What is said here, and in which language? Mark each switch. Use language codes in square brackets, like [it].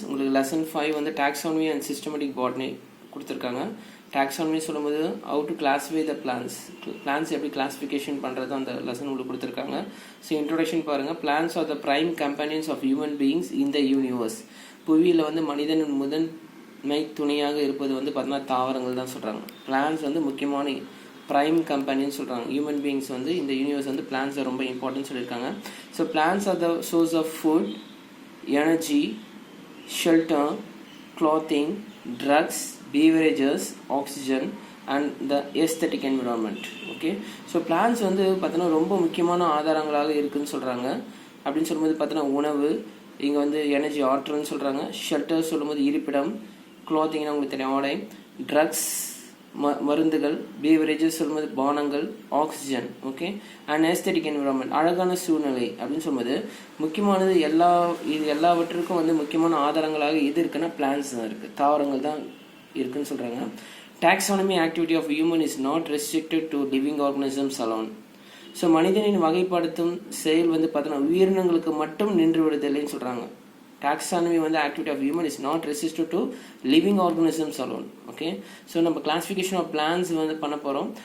[ta] உங்களுக்கு lesson 5 வந்து taxonomy and systematic botany கொடுத்திருக்காங்க. [en] Taxonomy [ta] சொல்லும்போது [en] how to classify the plants. [ta] Plants எப்படி classification பண்றது அந்த lesson உங்களுக்கு கொடுத்திருக்காங்க. [en] So introduction [ta] பாருங்க. [en] Plants are the prime companions of human beings in the universe. [ta] புவியில வந்து மனிதனின் முதன்மை துணையாக இருப்பது வந்து பார்த்தீங்கன்னா தாவரங்கள் தான் சொல்றாங்க. Plants வந்து முக்கியமான prime companions சொல்றாங்க. Human beings வந்து இந்த universe வந்து plants ரொம்ப important சொல்லிருக்காங்க. [en] So plants are the source of food, energy, shelter, clothing, drugs, beverages, oxygen and the aesthetic environment. [ta] Okay, so plants வந்து பார்த்தீங்கன்னா ரொம்ப முக்கியமான ஆதாரங்களாக இருக்குன்னு சொல்றாங்க. அப்படின்னு சொல்லும்போது பார்த்தீங்கன்னா உணவு, இங்க வந்து எனர்ஜி ஆற்றல்னு சொல்றாங்க. ஷெல்டர் சொல்லும்போது இருப்பிடம், க்ளாத்திங்னா உங்களுக்கு தெரியும் ஆடை, ட்ரக்ஸ் மருந்துகள், பீவரேஜஸ் சொல்லும்போது பானங்கள், oxygen, okay, and aesthetic environment அழகான சூழ்நிலை அப்படின்னு சொல்லும்போது முக்கியமானது எல்லாவற்றுக்கும் வந்து முக்கியமான ஆதாரங்களாக எது இருக்குன்னா பிளான்ஸ் தான் இருக்குது, தாவரங்கள் தான் இருக்குன்னு சொல்கிறாங்க. [en] Taxonomy activity of human is not restricted to living organisms alone. [ta] So மனிதனின் வகைப்படுத்தும் செயல் வந்து பார்த்தோன்னா உயிரினங்களுக்கு மட்டும் நின்று விடுதலைன்னு சொல்கிறாங்க. [en] Taxonomy வந்து activity of human is not restricted to living organisms alone. [ta] Okay, so நம்ம classification of plants வந்து பண்ண போறோம்.